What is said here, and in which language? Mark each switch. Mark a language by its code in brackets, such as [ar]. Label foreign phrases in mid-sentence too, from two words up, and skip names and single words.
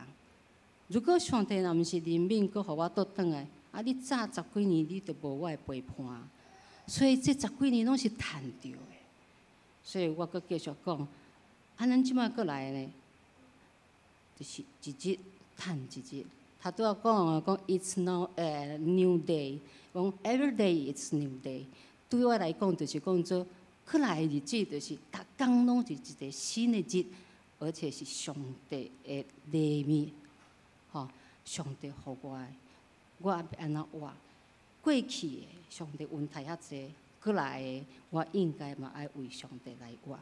[nan] 如果上帝若毋是怜悯，佫互我倒转来，你早10几年你就无我的陪伴。所以这10几年拢是赚着的。所以我阁继续讲，咱即摆阁来呢，就是一日赚一日。他拄仔讲 [en] it's now a new day， [nan] 讲 [en] every day it's new day。 [nan] 对我来讲，就是讲做过来的日子，就是逐工拢是一个新的日，而且是上帝的礼物，吼，上帝互我的，我要安怎活？过去的上帝恩待遐济，过来的我应该嘛爱为上帝来活。